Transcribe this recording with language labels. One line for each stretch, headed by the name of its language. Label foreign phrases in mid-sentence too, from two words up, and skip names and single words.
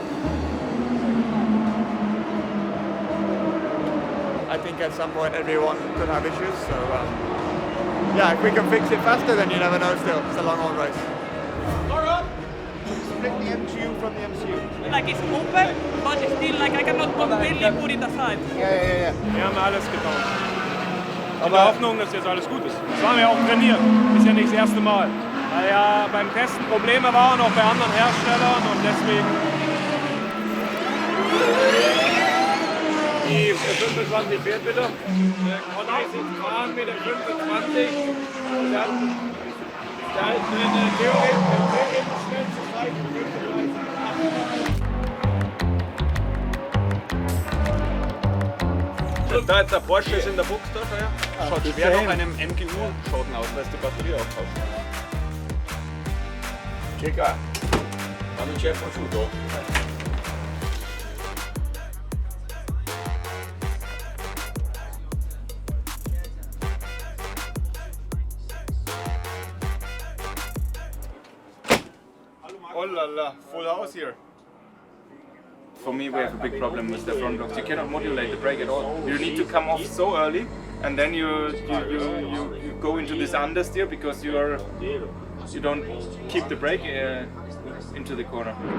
English: I think at some point everyone could have issues, so yeah, if we can fix it faster, then you never know still. It's a long old race. Split the MGU from the MCU. Like it's open, but it's still like I cannot completely put it aside.
German: Ja. Wir haben alles getauscht. In der Hoffnung, dass jetzt alles gut ist. Das haben wir auch trainiert. Ist ja nicht das erste Mal. Weil ja beim Testen Probleme waren, auch bei anderen Herstellern und deswegen. Die 25 fährt bitte. Fahren mit der 25 und dann eine Theorie schnell zu zeigen. Da jetzt der Porsche ist in der Box da, ja? Schaut schwer nach einem MGU-Schaden aus, weil es die Batterie austauscht.
Italian: Chica, quando c'è prosciutto?
French: Oh la la,
English: full house here. For me, we have a big problem with the front blocks. You cannot modulate the brake at all. You need to come off so early, and then you go into this understeer because you don't keep the brake into the corner.